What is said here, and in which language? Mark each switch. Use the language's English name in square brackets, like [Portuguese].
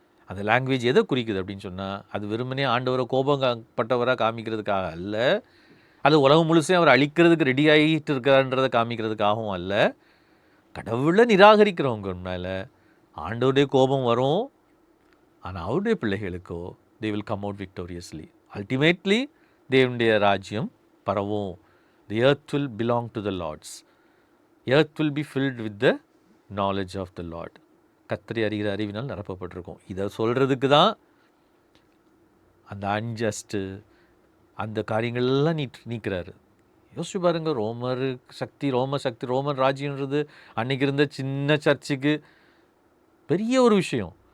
[Tamil] அந்த லாங்குவேஜ் எதை குறிக்குது அப்படின்னு சொன்னால், அது வெறுமனே ஆண்டவரை கோபப்பட்டவராக காமிக்கிறதுக்காக அல்ல, அது உலகம் முழுசையும் அவர் அழிக்கிறதுக்கு ரெடி ஆகிட்டு இருக்காருன்றதை காமிக்கிறதுக்காகவும் அல்ல. கடவுளை நிராகரிக்கிறவங்க மேலே ஆண்டவருடைய கோபம் வரும், ஆனால் அவருடைய பிள்ளைகளுக்கோ [English] they will come out victoriously. [Tamil] Ultimately தேவனுடைய ராஜ்யம் பரவும். [English] The earth will belong to the Lord's. Earth will be filled with the knowledge of the Lord. [Tamil] கர்த்தரை அறிகிற அறிவினால் நிரப்பப்பட்டிருக்கோம். இதை சொல்கிறதுக்கு தான் அந்த அன்ஜஸ்ட்டு அந்த காரியங்கள்லாம் நீக்கிறாரு. யோசிச்சு பாருங்க, ரோமன் ராஜ்யன்றது அன்னைக்கு இருந்த சின்ன சர்ச்சுக்கு பெரிய ஒரு விஷயம்.